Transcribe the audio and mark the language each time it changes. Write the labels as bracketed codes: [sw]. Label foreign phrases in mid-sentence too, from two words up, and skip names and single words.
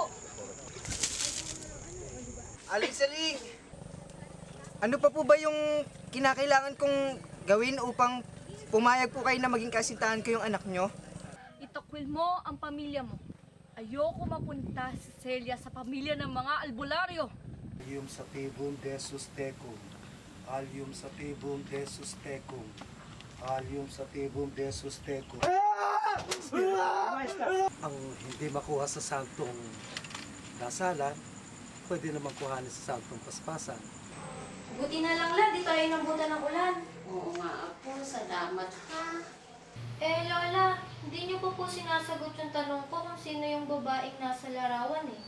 [tl] Aling Saling! Ano pa po ba yung kinakailangan kong gawin upang pumayag po kayo na maging kasintahan ko yung anak nyo? Itakwil mo ang pamilya mo. Ayoko mapunta si Celia sa pamilya ng mga albularyo. [la] Alium sativum desus tecum. Alium sativum desus tecum. Alium sativum desus tecum. [tl] Ang hindi makuha sa santong dasalan, pwede naman kuhanin sa santong paspasan. Buti na lang la, di tayo nambutan ng ulan. Oo nga po, salamat ha. Eh, Lola, hindi niyo po sinasagot yung tanong ko kung sino yung babaeng nasa larawan eh.